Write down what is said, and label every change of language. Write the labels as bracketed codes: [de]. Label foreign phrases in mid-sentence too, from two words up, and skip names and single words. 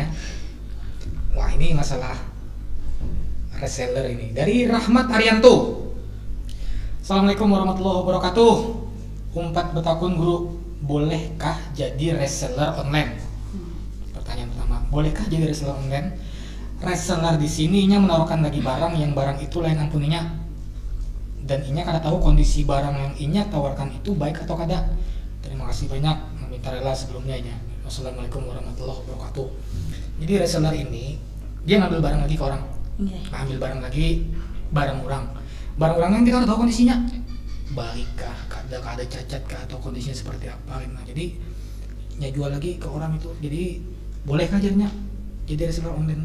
[id] Wah, ini masalah reseller ini dari Rahmat Arianto. [ar] السلام عليكم ورحمة الله وبركاته. [bjn] Umpat betakun guru, bolehkah jadi [en] reseller online? [id] Pertanyaan pertama, bolehkah jadi [en] reseller online? [bjn] Reseller di sini menawarkan lagi barang yang barang itu lain ampuninya, dan inya kada tahu kondisi barang yang inya tawarkan itu baik atau kada. Terima kasih banyak, meminta rela sebelumnya inya. [ar] والسلام عليكم ورحمة الله وبركاته. [id] Jadi reseller ini dia ngambil barang lagi ke orang, ngambil barang lagi barang orang yang kita tahu kondisinya baikkah, kada cacat kah, atau kondisinya seperti apa. Nah, jadi nya jual lagi ke orang itu. Jadi bolehkah jadinya jadi [en] reseller online [id] tuh?